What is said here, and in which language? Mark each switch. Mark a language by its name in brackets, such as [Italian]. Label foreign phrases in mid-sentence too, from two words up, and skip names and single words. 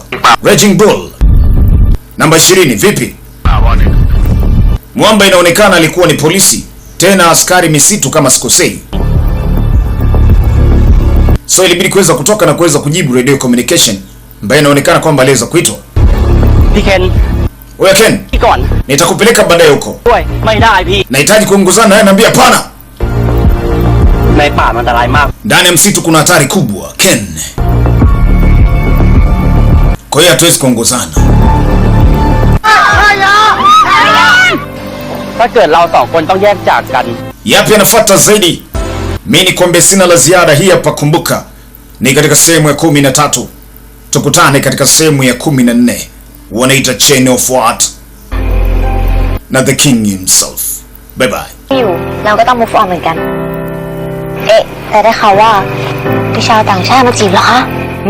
[Swahili] Raging Bull namba 20, vipi? Mwamba inaonekana alikuwa ni polisi, tena askari misitu kama sikosei. So ilibidi kuweza kutoka na kuweza kujibu [English] radio communication [Swahili] ambayo inaonekana kwamba aliweza kuitwa. [Thai] พี่เคน [Swahili] Wewe Ken, [Thai] พี่ก่อน [Swahili] nitakupeleka baadaye huko. [Thai] ด้วยไม่ได้พี่ [Swahili] Nahitaji kuongozana naye, naambia hapana. [Thai] ในป่ามันอันตรายมาก [Swahili] Ndani ya msitu kuna hatari kubwa, Ken. Kwa hiyo hatuwezi kuongozana. [Thai] ถ้าเกิดเราสองคนต้องแยกจากกัน [Swahili] Yapi yanafuata zaidi? Mimi nikwambia sina la ziada. Hii hapa, kumbuka ni katika sehemu ya 13. Tukutane katika sehemu ya 14. Wanaita Chain of What na [English] the King himself. Bye bye. [Thai] อยู่เราก็ต้อง [English] move on [Thai] เหมือนกัน เอ๊ะแต่ได้ข่าวว่ามีชาวต่างชาติมาจีบเหรอคะ